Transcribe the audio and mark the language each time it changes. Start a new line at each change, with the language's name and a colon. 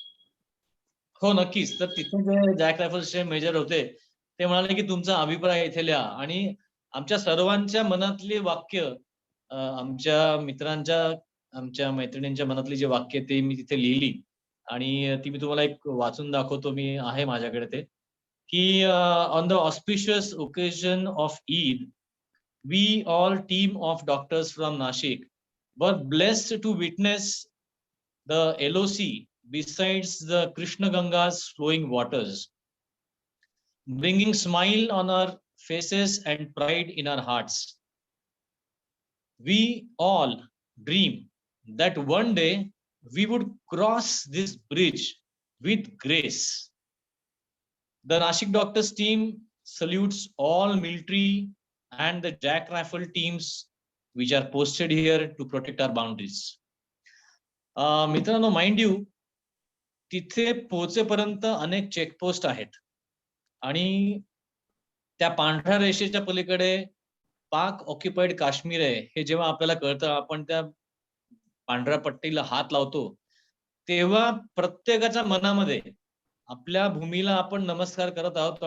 Marathi: हो, नक्कीच. तर तिथे जे जॅक रायफल्सचे मेजर होते, ते म्हणाले की तुमचा अभिप्राय इथे लिहा. आणि आमच्या सर्वांच्या मनातली वाक्य, आमच्या मित्रांच्या, आमच्या मैत्रिणींच्या मनातली जी वाक्य ते मी तिथे लिहिली. आणि ती मी तुम्हाला एक वाचून दाखवतो. मी आहे माझ्याकडे ते, की
English: On the auspicious occasion of Eid, we all team of doctors from Nashik were blessed to witness the LOC besides the Krishna Ganga's flowing waters, bringing smile on our faces and pride in our hearts. We all dream that one day we would cross this bridge with grace. The Nashik Doctors team salutes all military and the Jack Rifle teams which are posted here to protect our boundaries.
Marathi: मित्रांनो, mind you, तिथे पोहोचेपर्यंत अनेक checkpost आहेत. आणि त्या पांढऱ्या रेषेच्या पलीकडे पाक ऑक्युपाईड काश्मीर आहे हे जेव्हा आपल्याला कळतं, आपण त्या पांढऱ्या पट्टीला हात लावतो, तेव्हा प्रत्येकाच्या मनामध्ये आपल्या भूमीला आपण नमस्कार करत आहोत.